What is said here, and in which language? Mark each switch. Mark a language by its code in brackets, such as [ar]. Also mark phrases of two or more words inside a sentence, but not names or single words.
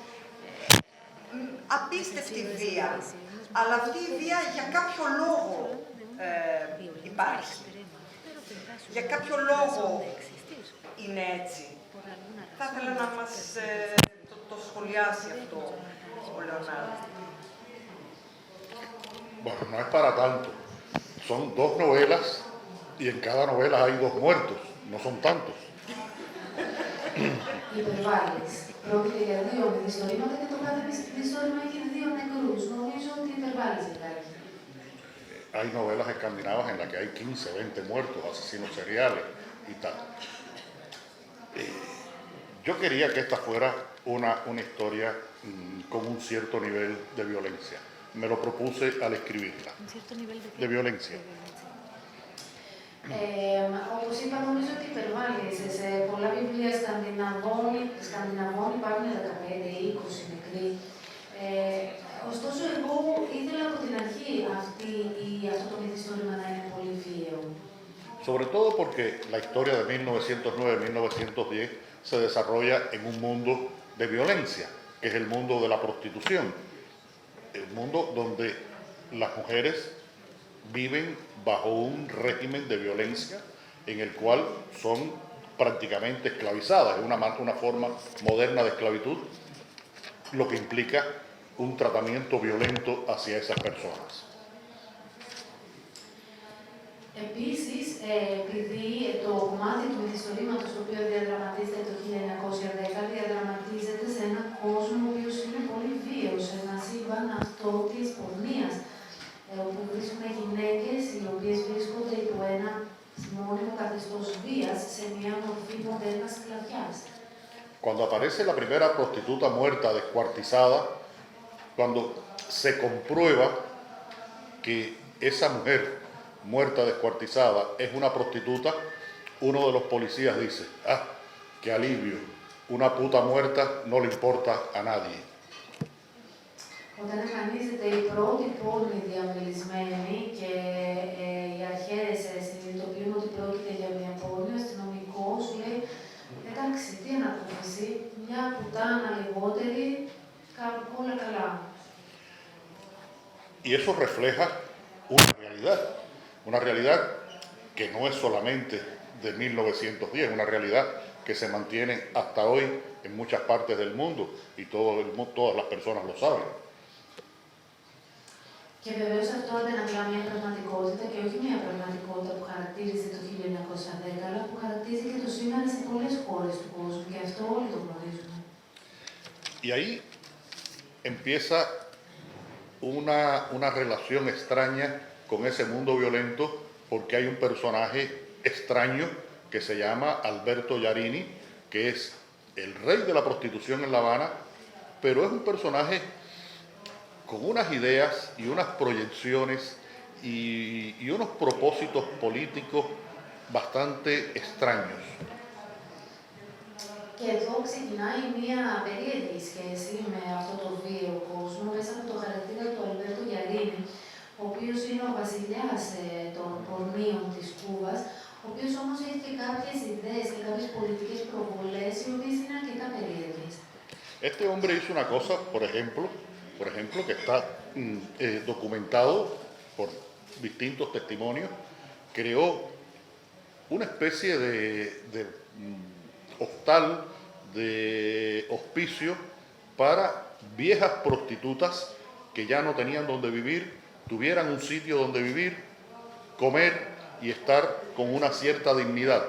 [el] Απίστευτη βία, αλλά αυτή η βία για κάποιο λόγο υπάρχει. Για κάποιο λόγο είναι έτσι. Θα ήθελα να μας το σχολιάσει αυτό ο Λεωνάρδο. [es] Bueno, no es para tanto. Son 2 novelas y en cada novela hay 2 muertos. No son tantos. [el] Υπερβάλλεις. Πρόκειται για 2 μυθιστορήματα και το κάθε μυθιστόρημα έχει 2 νεκρούς. Νομίζω ότι υπερβάλλεις υπάρχει. [es] Hay novelas escandinavas en las que hay 15, 20 muertos, asesinos seriales y tal. Yo quería que esta fuera una historia con un cierto nivel de violencia. Me lo propuse al escribirla. Un cierto nivel De violencia. [el] Όπως είπα, νομίζω ότι υπερβάλλεις. Σε πολλά βιβλία Σκανδιναβών υπάρχουν 15-20 νεκροί. Ωστόσο, εγώ ήθελα από την αρχή αυτό το μυθιστόρημα να είναι πολύ βίαιο. [es] Sobre todo porque la historia de 1909-1910 se desarrolla en un mundo de violencia, que es el mundo de la prostitución. El mundo donde las mujeres viven bajo un régimen de violencia en el cual son prácticamente esclavizadas. Es una forma moderna de esclavitud, lo que implica un tratamiento violento hacia esas personas. [el] Επίσης, επειδή το κομμάτι του μυθιστορήματος το οποίο διαδραματίζεται το 1910 διαδραματίζεται σε έναν κόσμο ο οποίος είναι πολύ βίαιος, σε ένα σύμπαν αυτό της πορνείας, όπου βρίσκουμε γυναίκες οι οποίες βρίσκονται υπό ένα μόνιμο καθεστώς βίας σε μια μορφή μοντέρνας σκλαβιάς. [es] Cuando aparece la primera prostituta muerta, descuartizada, cuando se comprueba que esa mujer muerta, descuartizada, es una prostituta, uno de los policías dice, ah, qué alivio, una puta muerta no le importa a nadie. [el] Όταν εμφανίζεται η πρώτη πόρνη διαμελισμένη και οι αρχές συνειδητοποιούν ότι πρόκειται για μια πόρνη, ο αστυνομικός λέει εντάξει, τι ανακούφιση, μια πουτάνα λιγότερη, όλα καλά. [es] Y eso refleja una realidad que no es solamente de 1910, una realidad que se mantiene hasta hoy en muchas partes del mundo y todas las personas lo saben. [el] Και βεβαίως αυτό αντανακλά μια πραγματικότητα και όχι μια πραγματικότητα που χαρακτήριζε το 1910, αλλά που χαρακτηρίζει και το σήμερα σε πολλές χώρες του κόσμου και αυτό όλοι το γνωρίζουμε. [es] Y ahí empieza una relación extraña con ese mundo violento porque hay un personaje extraño que se llama Alberto Yarini, que es el rey de la prostitución en La Habana, pero es un personaje con unas ideas y unas proyecciones y unos propósitos políticos bastante extraños. [el] Και εδώ ξεκινάει μια περίεργη σχέση με αυτό το βίαιο κόσμο μέσα από το χαρακτήρα του Αλμπέρτο Γιαρίνη, ο οποίος είναι ο βασιλιάς των πορνίων της Κούβας, ο οποίος όμως έχει και κάποιες ιδέες και κάποιες πολιτικές προβολές, οι οποίες είναι αρκετά περίεργες. [es] Este hombre hizo una cosa, por ejemplo, que está documentado por distintos testimonios, creó una especie de hostal, de hospicio para viejas prostitutas que ya no tenían donde vivir, tuvieran un sitio donde vivir, comer y estar con una cierta dignidad.